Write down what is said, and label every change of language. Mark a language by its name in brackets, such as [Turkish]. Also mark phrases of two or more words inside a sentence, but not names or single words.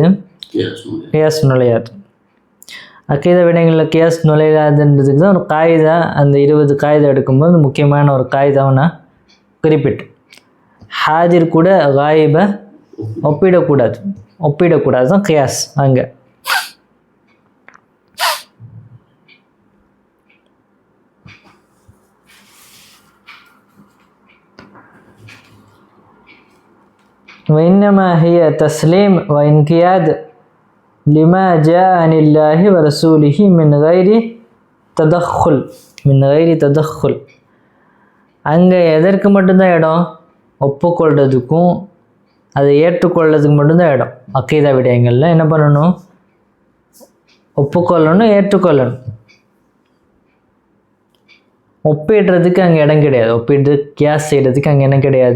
[Tamil] கியாஸ் நுழையாது. அக்கீதா விடயங்களில் கியாஸ் நுழையாதுன்றதுக்கு தான் ஒரு காயிதா, அந்த 20 காயிதா எடுக்கும்போது முக்கியமான ஒரு காயிதாவை நான் குறிப்பிட்டேன். ஹாதிர் கூட காயிபை ஒப்பிடக்கூடாது தான் கியாஸ். [Arabic] அங்கே وإنما هي تسليم وإنقياد لما جاء عن الله ورسوله من غير تدخل. [Tamil] அங்கே எதற்கு மட்டும்தான் இடம்? ஒப்புக்கொள்றதுக்கும் அதை ஏற்றுக்கொள்றதுக்கு மட்டும்தான் இடம். அக்கீதா விடயங்களில் என்ன பண்ணணும்? ஒப்புக்கொள்ளணும், ஏற்றுக்கொள்ளணும். ஒப்பிடுறதுக்கு அங்கே இடம் கிடையாது. ஒப்பிட்டு கியாஸ் செய்கிறதுக்கு அங்கே என்ன கிடையாது?